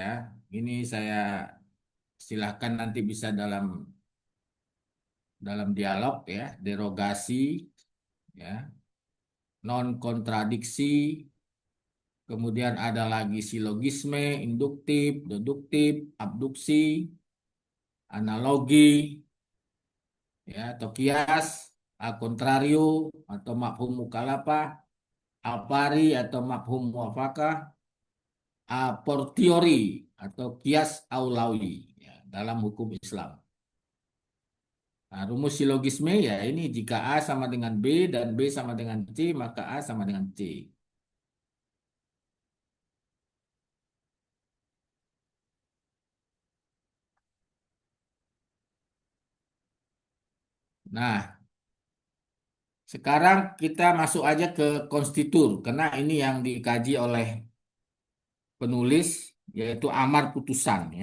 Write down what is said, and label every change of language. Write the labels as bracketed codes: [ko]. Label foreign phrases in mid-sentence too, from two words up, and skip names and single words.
[id] Ini saya silahkan nanti bisa dalam dialog ya, derogasi ya, non kontradiksi, kemudian ada lagi silogisme, induktif, deduktif, abduksi, analogi ya, atau kias, [la] a contrario [id] atau [ar] مفهوم مخالفة, [la] a pari [id] atau [ar] مفهوم موافقة, [la] a fortiori [id] atau [ar] قياس أولوي [id] ya, dalam hukum Islam. Nah, rumus silogisme ya ini jika A sama dengan B dan B sama dengan C, maka A sama dengan C. Nah, sekarang kita masuk aja ke konstitur, karena ini yang dikaji oleh penulis, yaitu amar putusan ya.